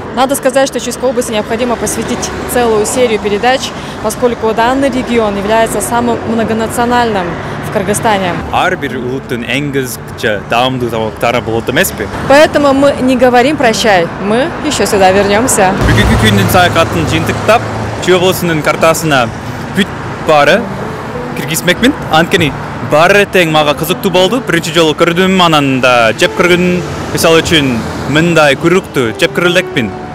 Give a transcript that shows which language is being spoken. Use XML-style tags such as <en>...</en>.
<ru>Надо сказать, что Чуйской области необходимо посвятить целую серию передач, поскольку данный регион является самым многонациональным в Кыргызстане.</ru> <ky>Ар бир улуттун эң кызыкча даамдуу тамактары болот эмеспи?</ky> <ru>Поэтому мы не говорим прощай, мы еще сюда вернемся.</ru> <ky>Бүгүнкү күндүн саякатын жыйынтыктап, Чуй облусунун картасына бүт баары киргизмекмин. Анткени баары тең мага кызыктуу болду. Биринчи жолу көрдүм, анан да жеп көргөн мисалы үчүн мындай куйрукту жеп көрөлекпин.</ky>